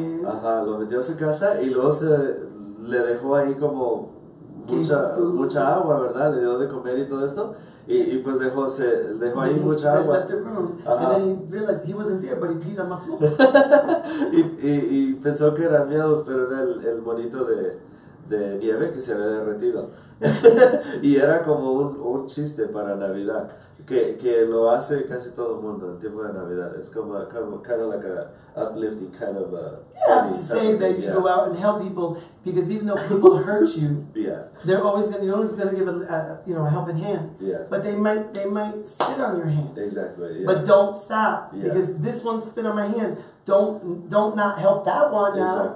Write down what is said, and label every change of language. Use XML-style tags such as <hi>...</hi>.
<es>Ajá, lo metió a su casa y luego le dejó ahí como mucha agua, ¿verdad? Le dio de comer y todo esto. Y pues dejó ahí mucha agua.</es> <en>Left the room, and then he realized he wasn't there, but he peed on my floor.</en> <es>y pensó que eran miedos, pero era el monito de nieve que se había derretido. Y era como un chiste para Navidad, que lo hace casi todo el mundo en tiempo de Navidad. Es como</es> <en>kind of like a uplifting kind of to say that you go out and help people, because even though people hurt you, you're always going to give a helping hand. Yeah. But they might spit on your hand. Exactly. Yeah. But don't stop, because this one spit on my hand. Don't not help that one now.</en>